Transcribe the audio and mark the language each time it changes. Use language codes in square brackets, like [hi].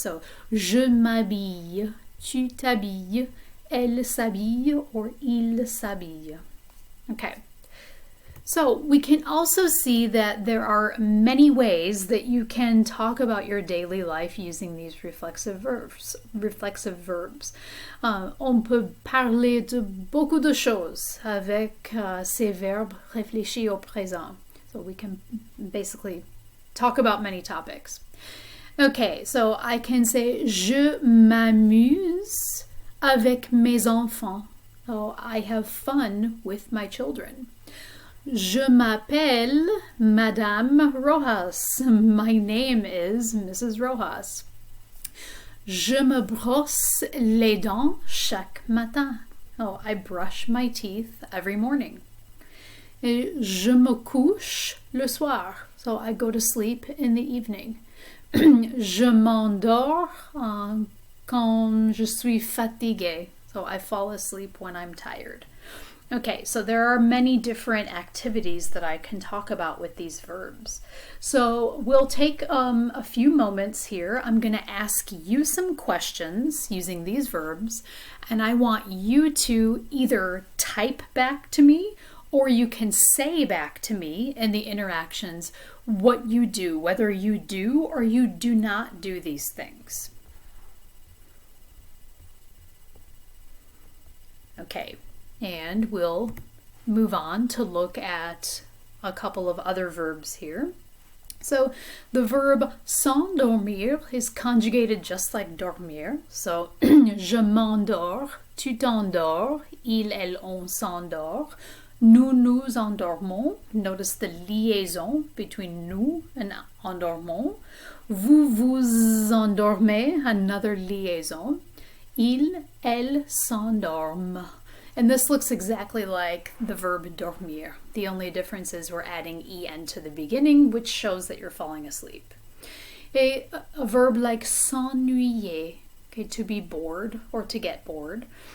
[fr] So, je m'habille, tu t'habilles, elle s'habille, or il s'habille. [en] Okay. So we can also see that there are many ways that you can talk about your daily life using these reflexive verbs. [fr] On peut parler de beaucoup de choses avec ces verbes réfléchis au présent. [en] So we can basically talk about many topics. Okay, so I can say [fr] je m'amuse avec mes enfants. [en] So I have fun with my children. [fr] Je m'appelle Madame Rojas. [en] My name is Mrs. Rojas. [fr] Je me brosse les dents chaque matin. [en] Oh, I brush my teeth every morning. [fr] Et je me couche le soir. [en] So I go to sleep in the evening. [fr] Je m'endors quand je suis fatiguée. [en] So I fall asleep when I'm tired. Okay, so there are many different activities that I can talk about with these verbs. So we'll take a few moments here. I'm going to ask you some questions using these verbs, and I want you to either type back to me or you can say back to me in the interactions what you do, whether you do or you do not do these things. Okay. And we'll move on to look at a couple of other verbs here. So the verb s'endormir is conjugated just like dormir. [fr] So je m'endors, tu t'endors, il, elle, on s'endort, nous nous endormons. [en] Notice the liaison between nous and endormons. [fr] Vous vous endormez, [en] another liaison. [fr] Il, elle s'endorment. [en] And this looks exactly like the verb dormir. The only difference is we're adding en to the beginning, which shows that you're falling asleep. A verb like s'ennuyer, okay, to be bored or to get bored.